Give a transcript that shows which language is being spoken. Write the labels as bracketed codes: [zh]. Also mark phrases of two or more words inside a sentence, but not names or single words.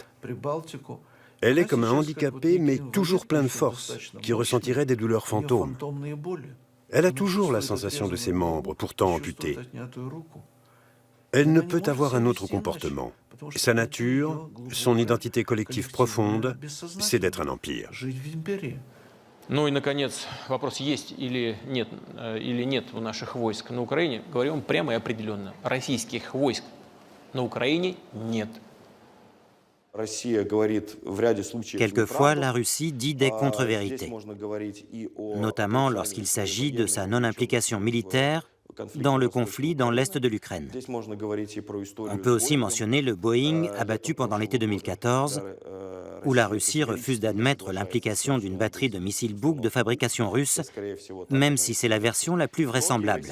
[fr] Elle est comme un handicapé, mais toujours plein de force, qui ressentirait des douleurs fantômes. Elle a toujours la sensation de ses membres, pourtant amputés. Elle ne peut avoir un autre comportement. Sa nature, son identité collective profonde, c'est d'être un empire. [ru] Ну и, наконец, вопрос, есть или нет у наших войск на Украине. Говорим прямо и определенно. Российских войск на Украине нет. [fr] Quelquefois, la Russie dit des contre-vérités, notamment lorsqu'il s'agit de sa non-implication militaire dans le conflit dans l'est de l'Ukraine. On peut aussi mentionner le Boeing abattu pendant l'été 2014, où la Russie refuse d'admettre l'implication d'une batterie de missiles Buk de fabrication russe, même si c'est la version la plus vraisemblable.